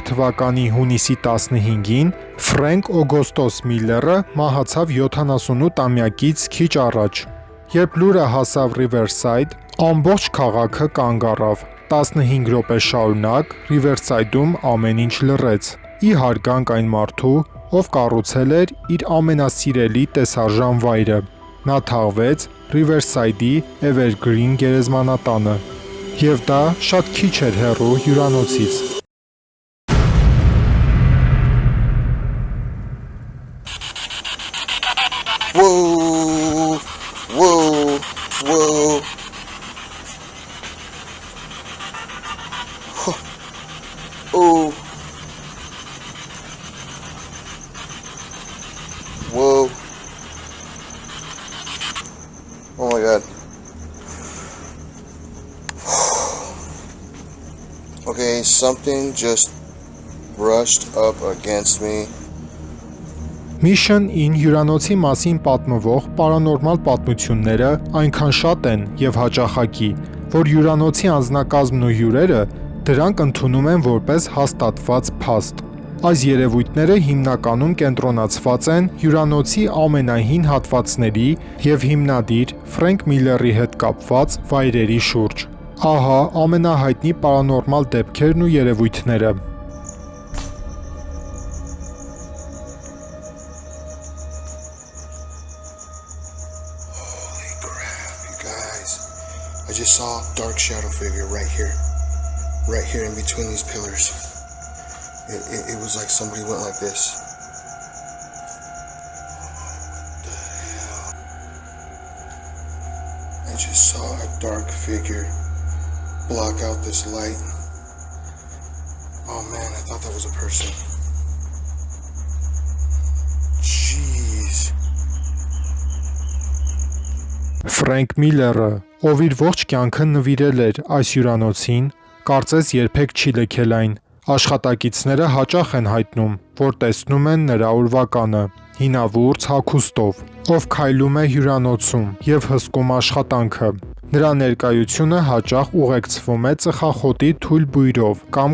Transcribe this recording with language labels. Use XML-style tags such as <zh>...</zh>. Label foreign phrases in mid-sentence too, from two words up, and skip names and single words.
<hy>թվականի հունիսի 15-ին Ֆրենկ Օգոստոս Միլլերը մահացավ 78-ամյակից քիչ առաջ։ Երբ լուրը հասավ Ռիվերսայդ, ամբողջ քաղաքը կանգ առավ։ 15 րոպե շարունակ Ռիվերսայդում ամեն ինչ լռեց։ Ի հարգանք այն մարդու, ով կառուցել էր իր ամենասիրելի տեսարժան վայրը։ Նա թաղվեց Ռիվերսայդի Էվերգրին գերեզմանատանը։ Եվ դա շատ քիչ էր հեռու հյուրանոցից։</hy> <en>Whoa, whoa, whoa. Oh. Whoa. Oh my God. Okay, something just brushed up against me.</en> <hy>Mission in հյուրանոցի մասին պատմվող պարանորմալ պատմությունները այնքան շատ են եւ հաճախակի, որ հյուրանոցի անձնակազմն ու հյուրերը դրանք ընդունում են որպես հաստատված փաստ։ Այս երևույթները հիմնականում կենտրոնացված են հյուրանոցի ամենահին հատվածների եւ հիմնադիր Ֆրենկ Միլլերի հետ կապված վայրերի շուրջ։ Ահա ամենահայտնի պարանորմալ դեպքերն ու երևույթները։</hy> <en>I just saw a dark shadow figure right here in between these pillars. It was like somebody went like this. What the hell? I just saw a dark figure block out this light. Oh man, I thought that was a person. Jeez.</en> <hy>Ֆրենկ Միլլերը, ով իր ողջ կյանքը նվիրել էր այս հյուրանոցին, կարծես երբեք չի լքել այն։ Աշխատակիցները հաճախ են հայտնում, որ տեսնում են նրա ուրվականը, հինավուրց հագուստով, ով քայլում է հյուրանոցում եւ հսկում աշխատանքը։ Նրա ներկայությունը հաճախ ուղեկցվում է ծխախոտի թույլ բույրով կամ</hy>